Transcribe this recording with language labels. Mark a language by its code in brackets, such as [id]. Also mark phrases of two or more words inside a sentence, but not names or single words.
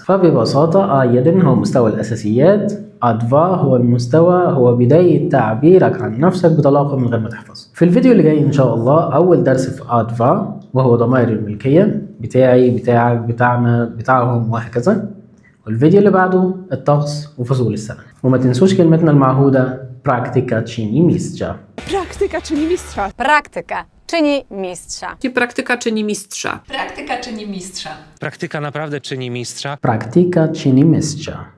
[ar] فببساطة ايدن هو مستوى الاساسيات، ادفا هو المستوى هو بداية تعبيرك عن نفسك بطلاقة من غير ما تحفظ. في الفيديو اللي جاي ان شاء الله اول درس في ادفا وهو ضمائر الملكية: بتاعي، بتاعك، بتاعنا، بتاعهم، وهكذا. والفيديو اللي بعده الطقس وفصول السنة. وما تنسوش كلمتنا المعهودة: [pl] Praktyka czyni mistrza. Praktyka czyni mistrza. Praktyka czyni mistrza. Praktyka czyni mistrza. Praktyka czyni mistrza. Praktyka naprawdę czyni mistrza. Praktyka czyni mistrza.